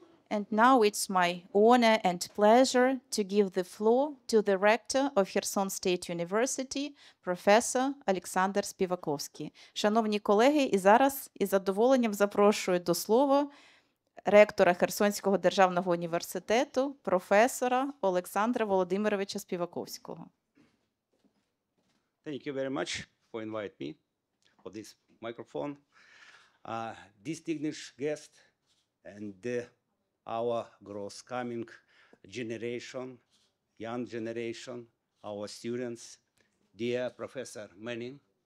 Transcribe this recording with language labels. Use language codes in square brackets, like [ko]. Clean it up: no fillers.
[en] And now it's my honor and pleasure to give the floor to the rector of Kherson State University, професор Олександр Співаковський. [uk] Шановні колеги, і зараз із задоволенням запрошую до слова ректора Херсонського державного університету, професора Олександра Володимировича Співаковського. [en] Thank you very much for inviting me for this microphone. Distinguished guest and our growth coming generation, young generation, our students, dear Professor Menning.